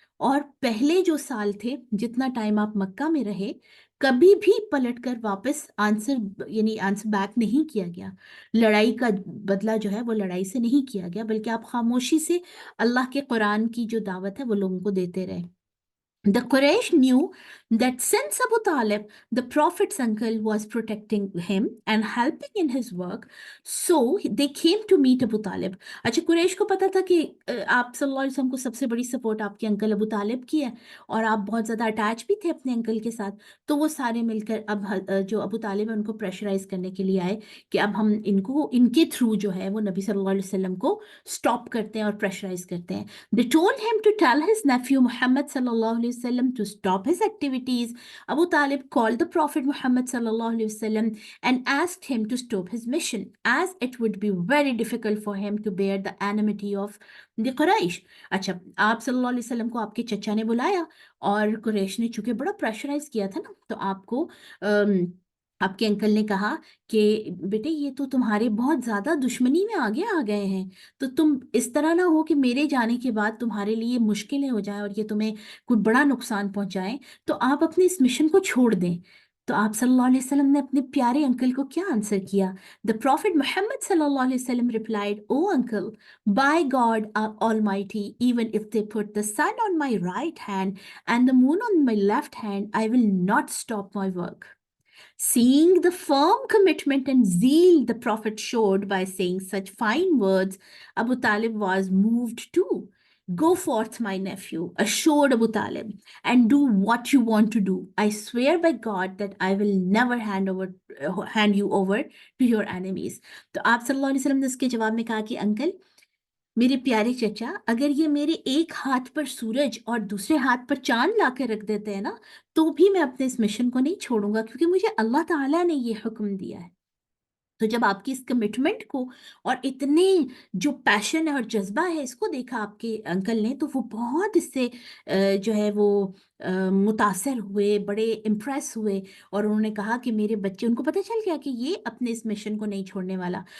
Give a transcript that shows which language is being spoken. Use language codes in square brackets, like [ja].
[hi] और पहले जो साल थे, जितना टाइम आप मक्का में रहे, कभी भी पलटकर वापस आंसर बैक नहीं किया गया। लड़ाई का बदला जो है वो लड़ाई से नहीं किया गया, बल्कि आप खामोशी से अल्लाह के कुरान की जो दावत है वो लोगों को देते रहे। [en] The Quraysh knew that since Abu Talib, the Prophet's uncle, was protecting him and helping in his work, so they came to meet Abu Talib. [hi] अच्छा, कुरैश को पता था कि आप सल्लल्लाहु अलैहि वसल्लम को सबसे बड़ी सपोर्ट आपके अंकल अबू तालिब की है, और आप बहुत ज़्यादा अटैच भी थे अपने अंकल के साथ। तो वो सारे मिलकर अब जो अबू तालिब है उनको प्रेशराइज करने के लिए आए कि अब हम इनको, इनके थ्रू जो है वो नबी सल्लल्लाहु अलैहि वसल्लम को स्टॉप करते हैं और प्रेशराइज करते हैं। [en] They told him to tell his nephew Muhammad sallallahu alaihi wasallam to stop his activities. Abu Talib called the Prophet Muhammad sallallahu alaihi wasallam and asked him to stop his mission, as it would be very difficult for him to bear the enmity of the Quraysh. [hi] अच्छा, आप सल्लल्लाहु अलैहि वसल्लम को आपके चचा ने बुलाया, और कुरैश ने चूंकि बड़ा प्रेशराइज किया था ना, तो आपको आपके अंकल ने कहा कि बेटे, ये तो तुम्हारे बहुत ज़्यादा दुश्मनी में आगे आ गए हैं, तो तुम इस तरह ना हो कि मेरे जाने के बाद तुम्हारे लिए मुश्किलें हो जाएं और ये तुम्हें कोई बड़ा नुकसान पहुंचाएं, तो आप अपने इस मिशन को छोड़ दें। तो आप सल्लल्लाहु अलैहि वसल्लम ने अपने प्यारे अंकल को क्या आंसर किया? [en] The prophet Muhammad सल्लल्लाहु अलैहि वसल्लम replied, O uncle, by God almighty, even if they put the sun on my right hand and the moon on my left hand, I will not stop my work. Seeing the firm commitment and zeal the Prophet showed by saying such fine words, Abu Talib was moved too. Go forth, my nephew, assured Abu Talib, and do what you want to do. I swear by God that I will never hand you over to your enemies. [hi] तो आप सल्लल्लाहु अलैहि वसल्लम ने इसके जवाब में कहा कि अंकल, मेरे प्यारे चचा, अगर ये मेरे एक हाथ पर सूरज और दूसरे हाथ पर चांद ला के रख देते हैं ना, तो भी मैं अपने इस मिशन को नहीं छोड़ूंगा, क्योंकि मुझे अल्लाह ताला ने ये हुक्म दिया है। तो जब आपकी इस कमिटमेंट को और इतने जो पैशन है और जज्बा है, इसको देखा आपके अंकल ने, तो वो बहुत इससे जो है वो मुतासर हुए, बड़े इम्प्रेस हुए, और उन्होंने कहा कि मेरे बच्चे, उनको पता चल गया कि ये अपने इस मिशन को नहीं छोड़ने वाला।